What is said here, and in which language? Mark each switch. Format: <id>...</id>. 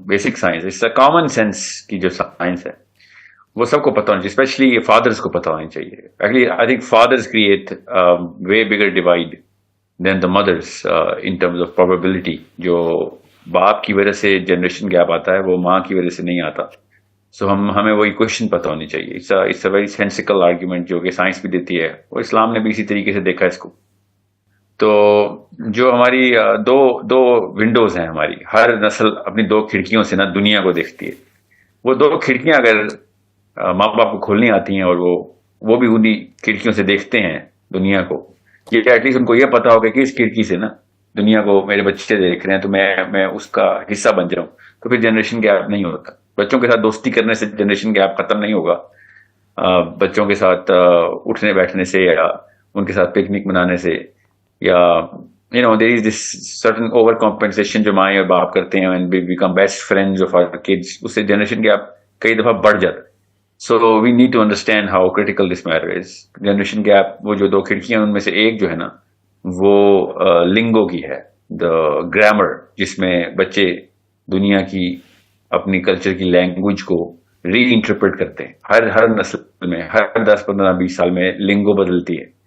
<ur>Basic science اس سے common sense کی جو سائنس ہے وہ سب کو پتہ ہونی چاہیے, اسپیشلی فادرز کو پتہ ہونی چاہیے.</ur> <en>Actually I think fathers create way bigger divide than the mothers in terms of probability.</en> <ur>جو باپ کی وجہ سے جنریشن گیپ آتا ہے وہ ماں کی وجہ سے نہیں آتا. سو ہمیں وہی کوشچن پتہ ہونی چاہیے.</ur> <en>it's a very sensical argument</en> <ur>جو کہ سائنس بھی دیتی ہے اور اسلام نے بھی اسی طریقے سے دیکھا اس کو. تو جو ہماری دو ونڈوز ہیں, ہماری ہر نسل اپنی دو کھڑکیوں سے نا دنیا کو دیکھتی ہے. وہ دو کھڑکیاں اگر ماں باپ کو کھولنی آتی ہیں اور وہ بھی انہی کھڑکیوں سے دیکھتے ہیں دنیا کو, یہ ایٹ لیسٹ ان کو یہ پتا ہوگا کہ اس کھڑکی سے نا دنیا کو میرے بچے دیکھ رہے ہیں تو میں اس کا حصہ بن جاؤں, تو پھر جنریشن گیپ نہیں ہوتا. بچوں کے ساتھ دوستی کرنے سے جنریشن گیپ ختم نہیں ہوگا. بچوں کے ساتھ اٹھنے بیٹھنے سے یا ان کے ساتھ پکنک منانے سے یا</ur> <en>there is this certain over compensation</en> <ur>جو مائیں اور باپ کرتے ہیں</ur> <en>and we become best friends of our kids,</en> <ur>اس سے جنریشن گیپ کئی دفعہ بڑھ جاتا ہے.</ur> <en>So we need to understand how critical this matter is.</en> <ur>Generation gap وہ جو دو کھڑکیاں ان میں سے ایک جو ہے نا وہ لنگو کی ہے, دا گرامر, جس میں بچے دنیا کی اپنی کلچر کی لینگویج کو ری انٹرپریٹ کرتے ہیں. ہر نسل میں ہر 10 15 20 سال میں لنگو بدلتی ہے.</ur>